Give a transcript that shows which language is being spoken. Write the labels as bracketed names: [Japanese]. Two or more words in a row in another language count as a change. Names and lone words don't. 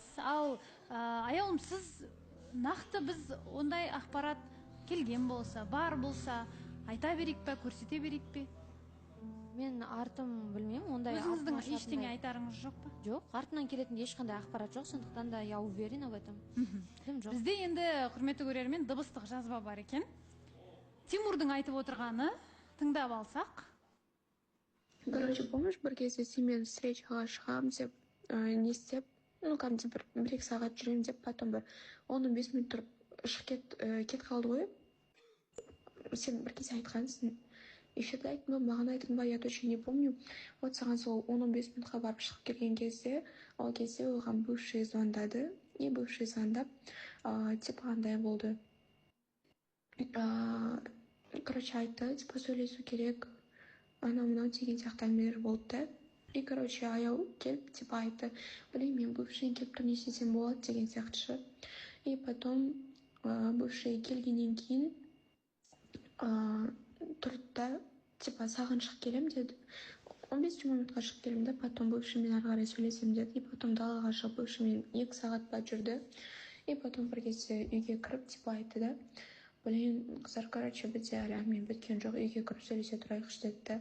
[Kazakh] Ал аяулым, сіз нақты біз ондай ақпарат келген болса, бар болса, айта берейік пе, көрсете берейік пе? Мен артым білмеймін, ондай өзіңіздің ештеңе айтарыңыз жоқ па? Жоқ, артынан келетін ешқандай ақпарат жоқ, сондықтан да [Russian] я уверена в этом. [Kazakh] Бізде енді құрметті көрермен дыбыстық жазба бар екен. Тимурдың айтып отырғаны тыңдап алсақ. [Russian] Короче, помнишь, [Kazakh] бір кезде сенімен встречаға шығам деп, не істеп, кәдімгі бір екі сағат жүрем деп, потом бір 15 минут тұрып шығып кет қалды ғой. Сен бір кезде айтқансың. Ешеті айттың ба, маған айттың ба, [Russian] я точно не помню. [Kazakh] Вот саған сол 15 минутқа барып шығып келген кезде, ол кезде оған бывший звондады. [Russian] И бывший [Kazakh] звондап, типа қандай болды. Короче, айтты, типа сөйлесу керек. Анау-мынау деген сияқты әңгімелер болды да. [Russian] И, короче, [Kazakh] аяу келіп, типа айтты, блин, мен бывший келіп тұр, не істесем болады деген сияқты. [Russian] И потом бывший [Kazakh] келгеннен кейін тұрды да, типа саған шығып келем деді. 15-20 минутқа шығып келем да, потом бывшиймен ары қарай сөйлесем деді. [Russian] И потом [Kazakh] далаға шығып бывшиймен 2 сағат па жүрді. [Russian] И потом [Kazakh] бір кезде үйге кіріп, типа айтты да, блин, қыздар, короче, бізде әлі әңгіме біткен жоқ, үйге кіріп сөйлесе тұрайықшы деді да.